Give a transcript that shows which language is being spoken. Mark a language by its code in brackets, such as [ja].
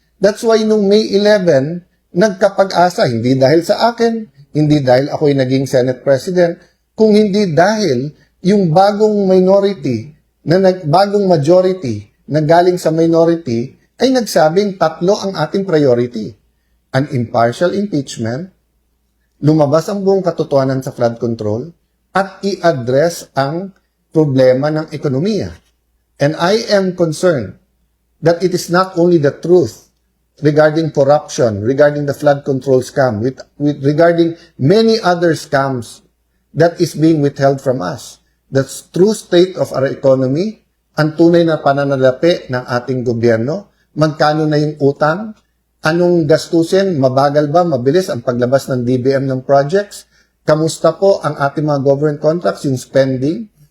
[tl] That's why nung May 11, nagkapag-asa, hindi dahil sa akin, hindi dahil ako'y naging Senate President, kung hindi dahil yung bagong minority, bagong majority na galing sa minority, ay nagsabing 3 ang ating priority. [en] An impartial impeachment, [tl] lumabas ang buong katotohanan sa flood control, at i-address ang problema ng ekonomiya. [en] And I am concerned that it is not only the truth regarding corruption, regarding the flood control scam, regarding many other scams that is being withheld from us. The true state of our economy, [tl] ang tunay na pananalapi ng ating gobyerno, magkano na yung utang, anong gastusin, mabagal ba, mabilis ang paglabas ng DBM ng projects, kamusta po ang ating mga government contracts, yung spending.